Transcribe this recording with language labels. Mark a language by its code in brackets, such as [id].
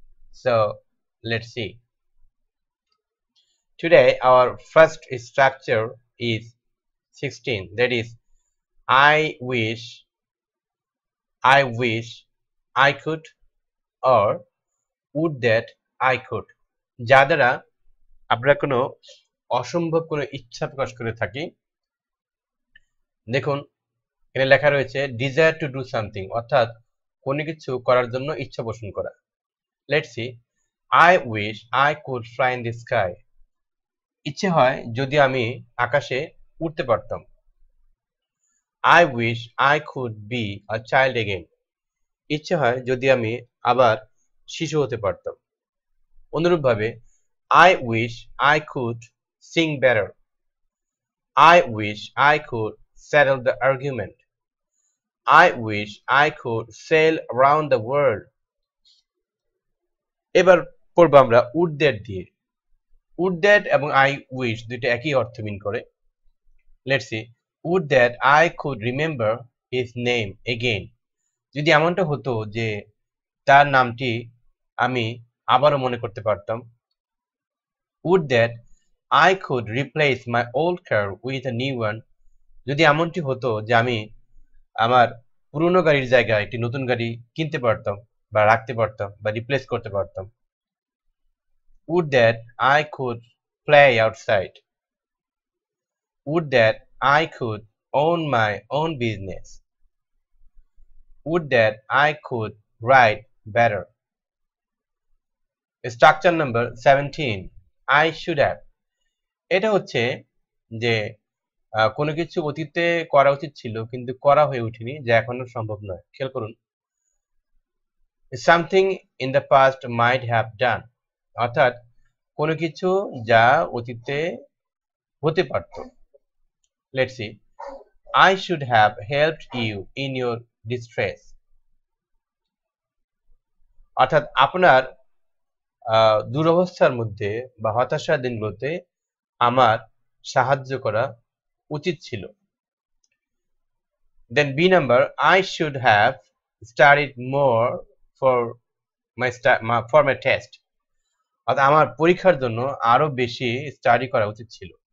[en] So let's see. Today our first structure is 16, that is I wish, I could, or would that I could, [bn] যা দ্বারা আমরা কোনো অসম্ভব কোনো ইচ্ছা প্রকাশ করে থাকি। দেখুন এখানে লেখা রয়েছে [en] desire to do something, [bn] অর্থাৎ কোনো কিছু করার জন্য ইচ্ছা পোষণ করা। [en] Let's see, I wish I could fly in the sky. [bn] ইচ্ছে হয় যদি আমি আকাশে উড়তে পারতাম। [en] I wish I could be a child again. [bn] ইচ্ছে হয় যদি আমি আবার শিশু হতে পারতাম। অনুরূপভাবে [en] I wish I could sing better. I wish I could settle the argument. I wish I could sail around the world. [bn] এবার পড়ব আমরা would that দিয়ে। would that এবং I wish দুটো একই অর্থ মিন করে। [en] Let's see. would that I could remember his name again. [bn] যদি এমনটা হতো যে তার নামটি আমি আবারও মনে করতে পারতাম। [en] would that I could replace my old car with a new one. [bn] যদি এমনটি হতো যে আমি আমার পুরনো গাড়ির জায়গায় একটি নতুন গাড়ি কিনতে পারতাম বা রাখতে পারতাম বা রিপ্লেস করতে পারতাম। [en] would that I could play outside. would that I could own my own business. would that I could write better. Structure number 17, I should have. [bn] এটা হচ্ছে যে কোনো কিছু অতীতে করা উচিত ছিল কিন্তু করা হয়ে ওঠেনি, যা এখনো সম্ভব নয়। খেয়াল করুন, [en] something in the past might have done, [bn] অর্থাৎ কোনো কিছু যা অতীতে হতে পারত। [en] let's see, I should have helped you in your distress, [bn] অর্থাৎ আপনার দুরবস্থার মধ্যে বা হতাশার দিনগুলোতে আমার সাহায্য করা উচিত ছিল। [en] Then B number, I should have studied more for my test. [bn] অর্থাৎ আমার পরীক্ষার জন্য আরো বেশি স্টাডি করা উচিত ছিল।